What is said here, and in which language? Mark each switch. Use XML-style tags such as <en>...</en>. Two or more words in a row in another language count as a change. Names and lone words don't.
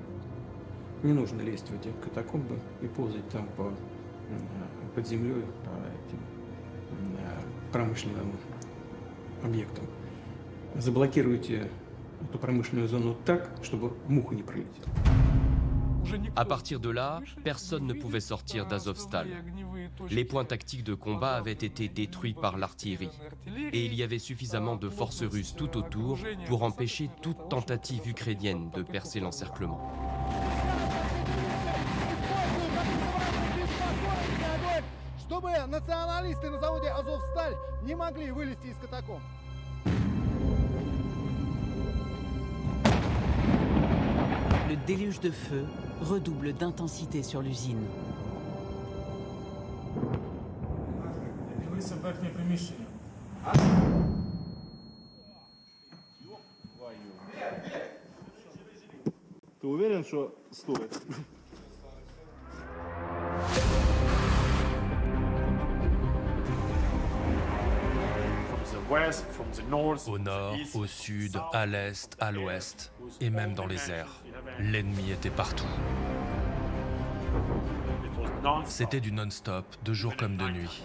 <ru>Не нужно лезть в эти катакомбы и ползать там под землей по этим промышленным объектам. Заблокируйте эту промышленную зону так, чтобы муха не пролетела.</ru> <fr>À partir de là, personne ne pouvait sortir d'Azovstal. Les points tactiques de combat avaient été détruits par l'artillerie. Et il y avait suffisamment de forces russes tout autour pour empêcher toute tentative ukrainienne de percer l'encerclement. Le déluge de feu redouble d'intensité sur l'usine.</fr> <ru>Ты уверен, что стоит?</ru> <fr>Au nord, au sud, à l'est, à l'ouest, et même dans les airs. L'ennemi était partout. C'était du non-stop, de jour comme de nuit.</fr>